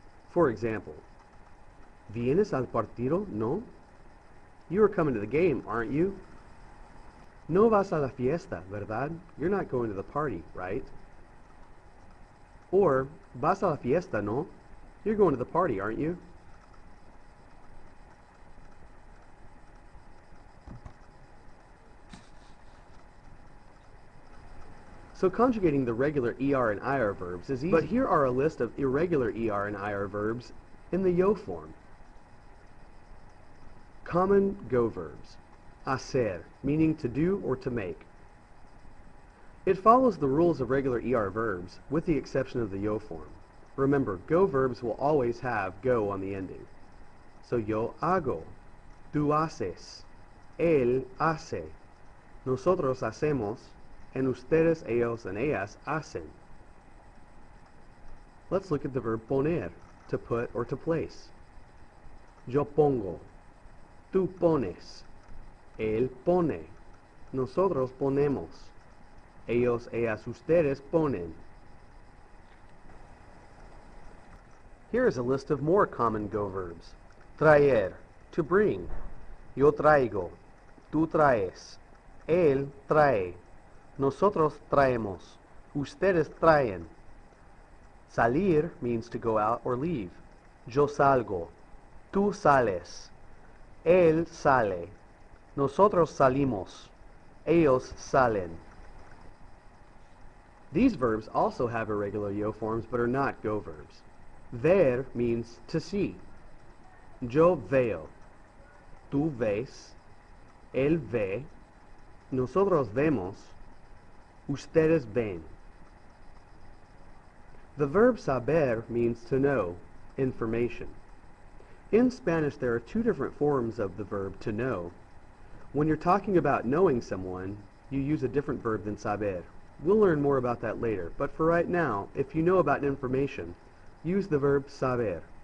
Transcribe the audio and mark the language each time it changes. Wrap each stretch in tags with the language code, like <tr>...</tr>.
<en>For example,</en> <es>¿Vienes al partido? No?</es> <en>You are coming to the game, aren't you?</en> <es>No vas a la fiesta, ¿verdad?</es> <en>You're not going to the party, right? Or,</en> <es>vas a la fiesta, no?</es> <en>You're going to the party, aren't you? So conjugating the regular ER and IR verbs is easy. But here are a list of irregular ER and IR verbs in the yo form. Common go verbs. Hacer, meaning to do or to make. It follows the rules of regular ER verbs, with the exception of the yo form. Remember, go verbs will always have go on the ending.</en> <es>So yo hago, tú haces, él hace, nosotros hacemos, and ustedes, ellos, and ellas hacen.</es> <en>Let's look at the verb poner, to put or to place.</en> <es>Yo pongo, tú pones, él pone, nosotros ponemos, ellos, ellas, ustedes ponen.</es> <en>Here is a list of more common go verbs. Traer, to bring.</en> <es>Yo traigo, tú traes, él trae, nosotros traemos, ustedes traen.</es> <en>Salir means to go out or leave.</en> <es>Yo salgo, tú sales, él sale, nosotros salimos, ellos salen.</es> <en>These verbs also have irregular yo forms but are not go verbs. Ver means to see.</en> <es>Yo veo, tú ves, él ve, nosotros vemos, ustedes ven.</es> <en>The verb saber means to know, information. In Spanish, there are two different forms of the verb to know. When you're talking about knowing someone, you use a different verb than saber. We'll learn more about that later, but for right now, if you know about information, use the verb saber.</en>